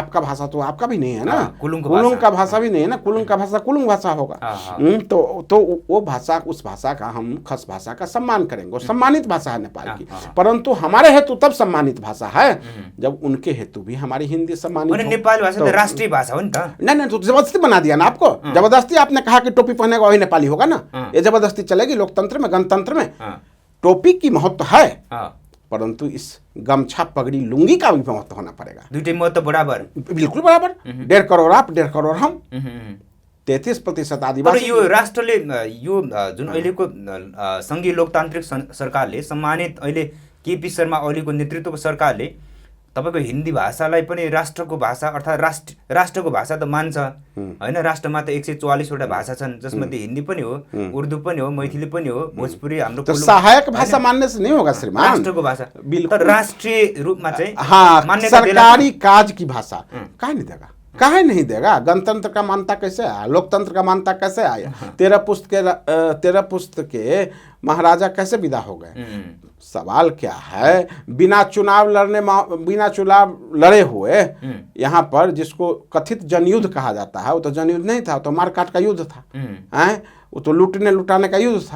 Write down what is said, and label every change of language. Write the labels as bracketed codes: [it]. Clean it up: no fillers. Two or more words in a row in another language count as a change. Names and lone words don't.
[hi] आपका भाषा तो आपका भी नहीं है ना, कुलुंग का भाषा भी नहीं है ना, कुलुंग का भाषा कुलुंग भाषा होगा। तो वो भाषा, उस भाषा का हम खस भाषा का सम्मान करेंगे। वो सम्मानित भाषा है नेपाल की, परंतु हमारे हेतु तब सम्मानित भाषा है जब उनके हेतु भी हमारी हिंदी सम्मानित। [ne] नेपाली भाषा तो राष्ट्रीय भाषा हो नि त? [hi] नहीं, तो जबरदस्ती बना दिया ना आपको। जबरदस्ती आपने कहा कि टोपी पहनेगा वही नेपाली होगा ना। ये जबरदस्ती चलेगी लोकतंत्र में, गणतंत्र में? टोपी की महत्व है, परंतु इस गमछा, पगड़ी, लुंगी का भी महत्व होना पड़ेगा। [ne] दुईटै महत्व बराबर? [hi] बिल्कुल बराबर। 1.5 करोड़ आप, 1.5 करोड़ हम, 33% आदिवासी। [ne] यो राष्ट्रले, यो जुन अहिलेको सङ्घीय लोकतान्त्रिक सरकारले सम्मानित अहिले केपी शर्मा ओलीको नेतृत्वको सरकारले तपाईँको हिन्दी भाषालाई पनि राष्ट्रको भाषा अर्थात् राष्ट्रको भाषा त मान्छ होइन। राष्ट्रमा त 144वटा भाषा छन्, जसमध्ये हिन्दी पनि हो, उर्दू पनि हो, मैथिली पनि हो, भोजपुरी हाम्रो [hi] तो सहायक भाषा मानने से नहीं होगा श्रीमान, [ne] राष्ट्रको भाषा [hi] बिल्कुल [ne] तर राष्ट्रिय रूपमा चाहिँ [hi] हाँ [ne] मान्यता [hi] सरकारी काज की भाषा काहे नहीं देगा, काहे नहीं देगा। गणतंत्र का मान्यता कैसे आया, लोकतंत्र का मान्यता कैसे आया, 13 पुस्त के महाराजा कैसे विदा हो गए। सवाल क्या है, बिना चुनाव लड़े हुए यहाँ पर जिसको कथित जनयुद्ध कहा जाता है, वो तो जनयुद्ध नहीं था, वो तो मारकाट का युद्ध था, हैं वो तो लूटने लुटाने का युद्ध था।